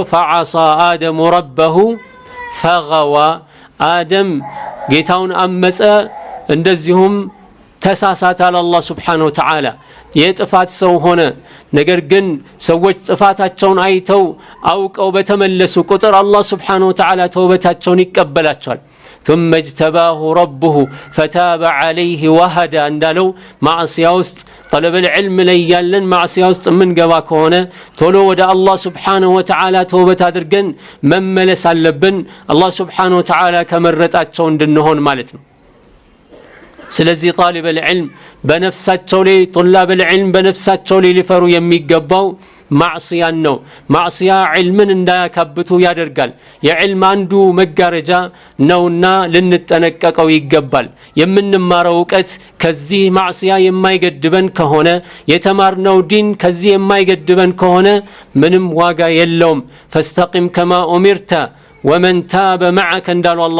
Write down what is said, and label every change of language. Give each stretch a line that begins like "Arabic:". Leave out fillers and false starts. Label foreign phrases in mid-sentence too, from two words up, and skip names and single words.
Arabic: فعصى آدم ربه فغوى
Amharic: አደም ጌታውን አመፀ፣ እንደዚሁም ተሳሳተ አለ አላህ
Arabic: سبحانه وتعالى።
Amharic: የጥፋት ሰው ሆነ። ነገር ግን ሰዎች ጥፋታቸውን አይተው አውቀው በተመለሱ ቁጥር አላህ
Arabic: سبحانه وتعالى
Amharic: ተውበታቸውን ይቀበላቸዋል።
Arabic: ثم اجتباه ربه فتاب عليه وهدى
Amharic: እንዳለው ማዕሲያ ውስጥ طلب العلم ላይ ያለን ማዕሲያ ውስጥ ምን ገባ ከሆነ ቶሎ ወደ አላህ
Arabic: سبحانه وتعالى
Amharic: ተውበት አድርገን መመለስ አለብን፣ አላህ
Arabic: سبحانه وتعالى
Amharic: ከመረጣቸው እንድንሆን ማለት ነው። ስለዚህ
Arabic: طالب العلم
Amharic: በነፍሳቸው ላይ طلاب العلم በነፍሳቸው ላይ ሊፈሩ የሚገባው ማዕሲያን ነው። ማዕሲያ ዒልምን እንዳያካብቱ ያደርጋል። የዒልም አንዱ መጋረጃ ነውና ልንጠነቀቀው ይገባል። የምንማረው እውቀት ከዚህ ማዕሲያ የማይገድበን ከሆነ፣ የተማርነው ዲን ከዚህ የማይገድበን ከሆነ ምንም ዋጋ የለውም።
Arabic: فاستقم كما أمرت ومن تاب معك
Amharic: እንዳሉ አላህ